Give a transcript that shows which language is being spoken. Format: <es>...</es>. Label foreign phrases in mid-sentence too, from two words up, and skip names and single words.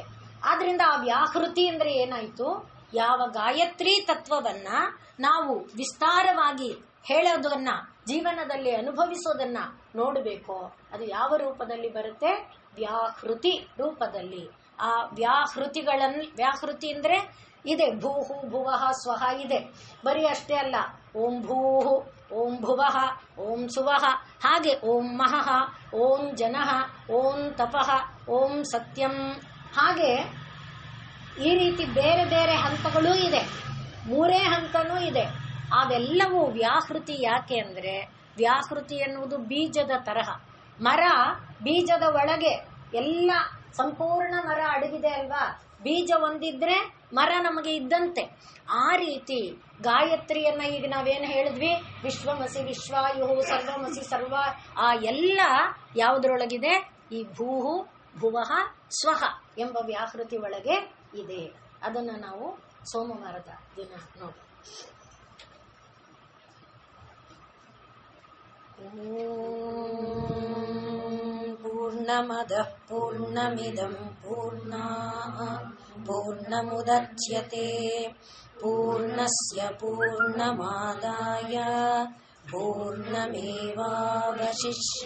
<kn>ಆದ್ರಿಂದ ಆ ವ್ಯಾಹೃತಿ ಅಂದ್ರೆ ಏನಾಯ್ತು, ಯಾವ ಗಾಯತ್ರಿ ತತ್ವವನ್ನ ನಾವು ವಿಸ್ತಾರವಾಗಿ ಹೇಳೋದನ್ನ, ಜೀವನದಲ್ಲಿ ಅನುಭವಿಸೋದನ್ನ ನೋಡಬೇಕು, ಅದು ಯಾವ ರೂಪದಲ್ಲಿ ಬರುತ್ತೆ, ವ್ಯಾಹೃತಿ ರೂಪದಲ್ಲಿ. ಆ ವ್ಯಾಹೃತಿ ಅಂದ್ರೆ ಇದೆ,</kn> <sa>ಭೂಹು ಭುವಃ ಸ್ವಹ</sa> <kn>ಇದೆ. ಬರೀ ಅಷ್ಟೇ ಅಲ್ಲ,</kn> <sa>ಓಂ ಭೂಹು, ಓಂ ಭುವಃ, ಓಂ ಸುವಃ, ಹಾಗೆ ಓಂ ಮಹಃ, ಓಂ ಜನಃ, ಓಂ ತಪಃ, ಓಂ ಸತ್ಯಂ,</sa> <kn>ಹಾಗೆ ಈ ರೀತಿ ಬೇರೆ ಬೇರೆ ಹಂತಗಳೂ ಇದೆ. 3 ಹಂತನೂ ಇದೆ. ಅವೆಲ್ಲವೂ ವ್ಯಾಹೃತಿ. ಯಾಕೆ ಅಂದ್ರೆ ವ್ಯಾಹೃತಿ ಎನ್ನುವುದು ಬೀಜದ ತರಹ. ಮರ ಬೀಜದ ಒಳಗೆ ಎಲ್ಲ ಸಂಪೂರ್ಣ ಮರ ಅಡಗಿದೆ ಅಲ್ವಾ, ಬೀಜ ಒಂದಿದ್ರೆ ಮರ ನಮಗೆ ಇದ್ದಂತೆ. ಆ ರೀತಿ ಗಾಯತ್ರಿಯನ್ನ ಈಗ ನಾವೇನು ಹೇಳಿದ್ವಿ,</kn> <sa>ವಿಶ್ವಮಸಿ ವಿಶ್ವಾಯುಹು ಸರ್ವಮಸಿ ಸರ್ವ,</sa> <kn>ಆ ಎಲ್ಲ ಯಾವುದ್ರೊಳಗಿದೆ, ಈ</kn> <sa>ಭೂಹು ಭುವಃ ಸ್ವಹ</sa> <kn>ಎಂಬ ವ್ಯಾಹೃತಿ ಒಳಗೆ ಇದೆ. ಅದನ್ನ ನಾವು ಸೋಮವಾರದ ದಿನ ನೋಡಿ.</kn> <sa>ಪೂರ್ಣಮದಃ ಪೂರ್ಣಮಿದಂ ಪೂರ್ಣಮುದಚ್ಯತೆ ಪೂರ್ಣಸ್ಯ ಪೂರ್ಣಮಾದಾಯ ಪೂರ್ಣಮೇವಾವಶಿಷ್ಯತೆ.</sa>